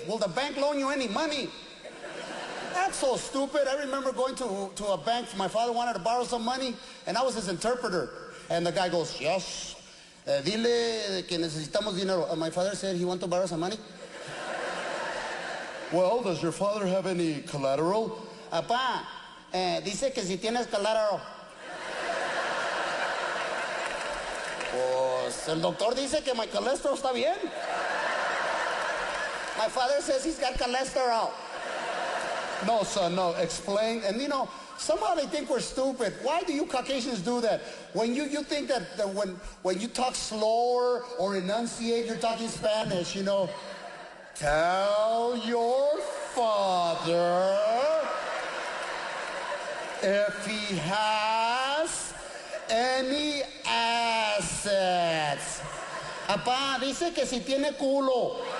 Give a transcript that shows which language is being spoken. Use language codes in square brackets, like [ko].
[en] Will the bank loan you any money? That's so stupid. I remember going to a bank. My father wanted to borrow some money, and I was his interpreter. And the guy goes, yes, [es] dile que necesitamos dinero. [en] My father said he wanted to borrow some money. Well, does your father have any collateral? [es] Apá, dice que si tienes collateral. Pues el doctor dice que [en] my cholesterol [es] está bien. [en] My father says he's got cholesterol. No, son, no. Explain. And, you know, somehow they think we're stupid. Why do you Caucasians do that? When you think that when you talk slower or enunciate, you're talking Spanish, you know. Tell your father if he has any assets. [es] Apá, dice que si tiene culo.